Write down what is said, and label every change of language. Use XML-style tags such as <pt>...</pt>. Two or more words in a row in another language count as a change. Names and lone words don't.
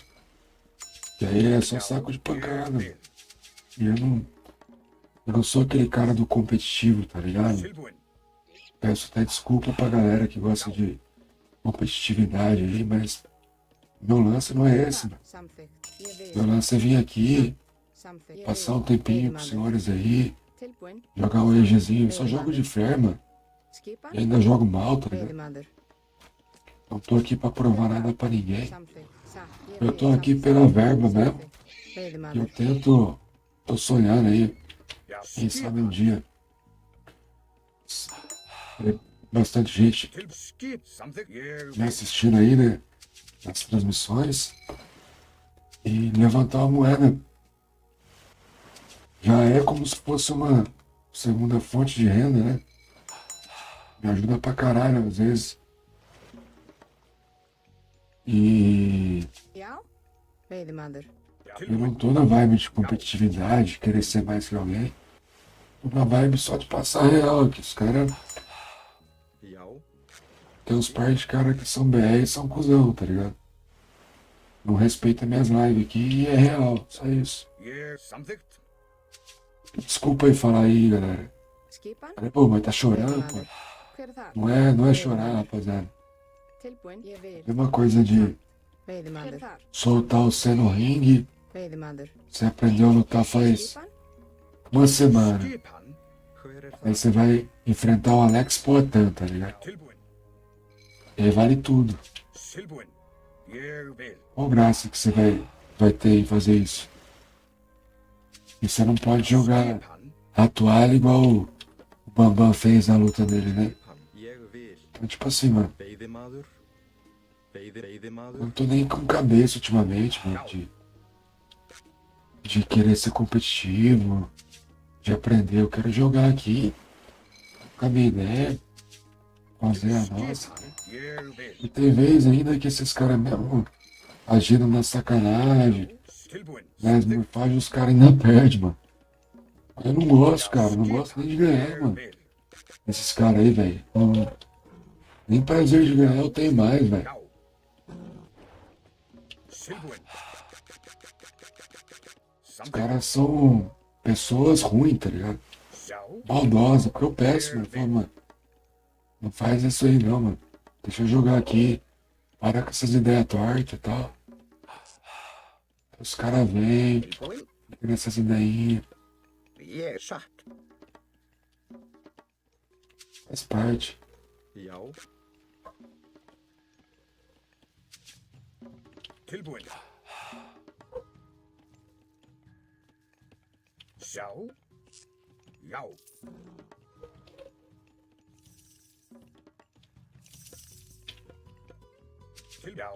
<pt>E aí é só saco de pancada, mano. E eu não sou aquele cara do competitivo, tá ligado?</pt> <is>Tilbúin.</is> <pt>Peço até desculpa pra galera que gosta de competitividade aí, mas meu lance não é esse, mano.</pt> <is>Samþykkt. Ég vil.</is> <pt>Meu lance é vir aqui,</pt> <is>Samþykkt.</is> <pt>passar um tempinho com os senhores aí,</pt> <is>Tilbúin.</is> <pt>jogar um EGzinho. Eu só jogo de fé, mano.</pt> <is>Skipan.</is> <pt>E ainda jogo mal, tá ligado?</pt> <is>Veiðimaður.</is> <pt>Não tô aqui pra provar nada pra ninguém.</pt> <is>Samþykkt. Satt. Ég</is> <pt>Eu</pt> <is>vil.</is> <pt>tô aqui</pt> <is>Samþykkt.</is> <pt>pela verba mesmo. E eu</pt> <is>Veiðimaður.</is> <pt>tô sonhando aí,</pt> <is>Já,</is> <pt>quem sabe um</pt> <is>skipan.</is> <pt>dia. Bastante gente</pt> <is>Til skip. Samþykkt. Ég</is> <pt>me</pt> <is>vil.</is> <pt>assistindo aí, né? Nas transmissões. E levantar uma moeda. Já é como se fosse uma segunda fonte de renda, né? Me ajuda pra caralho, às vezes. E</pt> <is>Já. Veiðimaður.</is> <pt>eu não tô na vibe de competitividade, querer ser mais que alguém. Tô na vibe só de passar real, que os caras.</pt> <is>Já,</is> <pt>Tem uns par de caras que são BR e são cuzão, tá ligado? Não respeita minhas lives aqui e é real, só isso.</pt> <is>Ég samþykkt.</is> <pt>Desculpa aí falar aí, galera.</pt> <is>Skipan.</is> <pt>Falei, pô, mas tá chorando, pô.</pt> <is>Hver er það?</is> <pt>Não é chorar, rapaziada.</pt> <is>Tilbúin. Ég vil.</is> <pt>É uma coisa de</pt> <is>Veiðimaður.</is> <pt>soltar o C no ringue</pt> <is>Veiðimaður.</is> <pt>Você aprendeu a lutar faz</pt> <is>Skipan?</is> <pt>uma semana.</pt> <is>Skipan. Hver er</is> <pt>Aí</pt> <is>það?</is> <pt>você vai enfrentar o Alex Poitin, tá ligado?</pt> <is>Tilbúin.</is> <pt>E aí vale tudo.</pt> <is>Tilbúin. Ég vil.</is> <pt>Qual graça que você vai ter em fazer isso? E você não pode jogar</pt> <is>Skipan.</is> <pt>a toalha igual o Bambam fez na luta dele, né?</pt> <is>Ég vil.</is> <pt>Então, tipo assim, mano,</pt> <is>Veiðimaður.</is> <pt>eu</pt> <is>Veiðimaður.</is> <pt>não tô nem com cabeça ultimamente, mano, de querer ser competitivo, de aprender. Eu quero jogar aqui, com a minha ideia, fazer a nossa.</pt> <is>Skipan. Ég vil.</is> <pt>E tem vez ainda que esses caras mesmo agindo na sacanagem,</pt> <is>Tilbúin.</is> <pt>né? Faz os caras ainda perdem, mano. Eu não gosto, cara, não gosto nem de ganhar,</pt> <is>Ég</is> <pt>mano.</pt> <is>vil.</is> <pt>Esses caras aí, velho. Nem prazer de ganhar eu tenho mais, velho.</pt> <is>Já. Tilbúin.</is> <pt>Os caras são pessoas ruins, tá ligado?</pt> <is>Já.</is> <pt>Maldosas, porque eu peço, mano. Falo, mano, não faz isso aí não, mano. Deixa eu jogar aqui. Para com essas ideias tortas e tal. Os caras vêm,</pt> <is>Tilbúin.</is> <pt>ficam nessas ideinhas.</pt> <is>Ég satt.</is> <pt>Faz parte.</pt> <is>Já. Tilbúin. Já. Já. Já.</is>